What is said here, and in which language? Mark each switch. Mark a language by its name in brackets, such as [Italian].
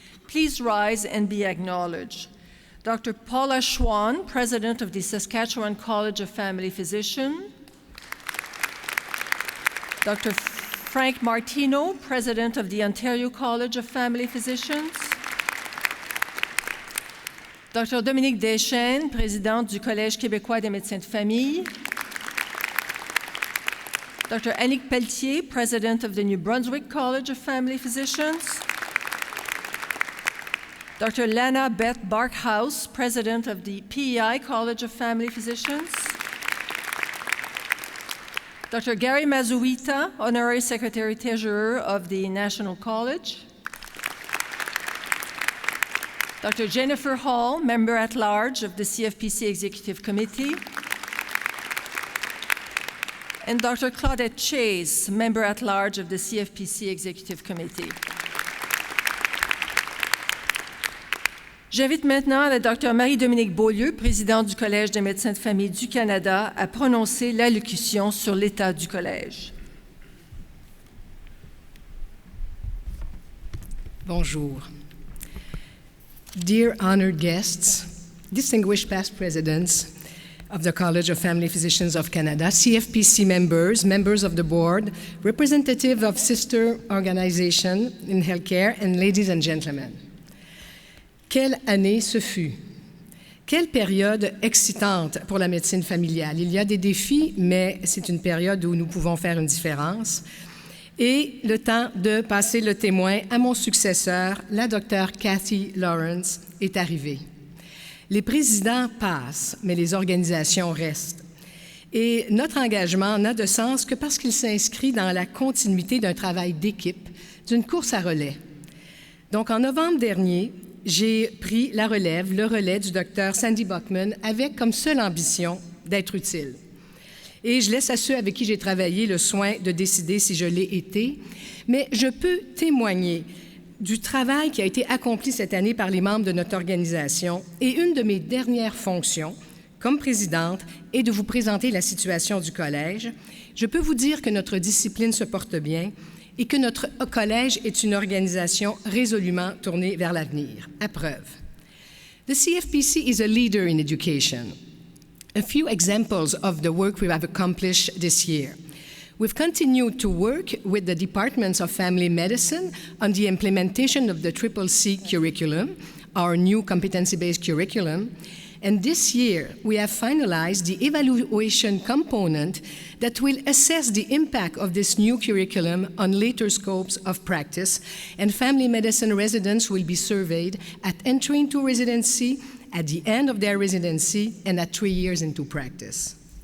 [English] Please rise and be acknowledged. Dr. Paula Schwann, President of the Saskatchewan College of Family Physicians. Dr. Frank Martino, President of the Ontario College of Family Physicians. Dr. [French] Dominique Deschênes, Présidente du Collège québécois des médecins de famille. [English] Dr. Annick Pelletier, President of the New Brunswick College of Family Physicians. Dr. Lana Beth Barkhouse, President of the PEI College of Family Physicians. Dr. Gary Mazuita, Honorary Secretary-Treasurer of the National College. Dr. Jennifer Hall, Member-at-Large of the CFPC Executive Committee. And Dr. Claudette Chase, Member-at-Large of the CFPC Executive Committee. [French] J'invite maintenant la Dr. Marie-Dominique Beaulieu, Présidente du Collège des médecins de famille du Canada, à prononcer l'allocution sur l'état du Collège. Bonjour. [English] Dear honored guests, distinguished past presidents of the College of Family Physicians of Canada, CFPC members, members of the board, representatives of sister organizations in healthcare, and ladies and gentlemen. [French] Quelle année ce fut? Quelle période excitante pour la médecine familiale. Il y a des défis, mais c'est une période où nous pouvons faire une différence. Et le temps de passer le témoin à mon successeur, la Dr. Cathy Lawrence, est arrivé. Les présidents passent, mais les organisations restent. Et notre engagement n'a de sens que parce qu'il s'inscrit dans la continuité d'un travail d'équipe, d'une course à relais. Donc, en novembre dernier, j'ai pris le relais du Dr. Sandy Buckman avec comme seule ambition d'être utile. Et je laisse à ceux avec qui j'ai travaillé le soin de décider si je l'ai été, mais je peux témoigner du travail qui a été accompli cette année par les membres de notre organisation et une de mes dernières fonctions, comme présidente et de vous présenter la situation du collège, je peux vous dire que notre discipline se porte bien et que notre collège est une organisation résolument tournée vers l'avenir. À preuve. [English] The Cfpc is a leader in education. A few examples of the work we have accomplished this year. We've continued to work with the departments of family medicine on the implementation of the Cfpc curriculum, our new competency-based curriculum, and this year we have finalized the evaluation component that will assess the impact of this new curriculum on later scopes of practice, and family medicine residents will be surveyed at entry into residency, at the end of their residency, and at 3 years into practice.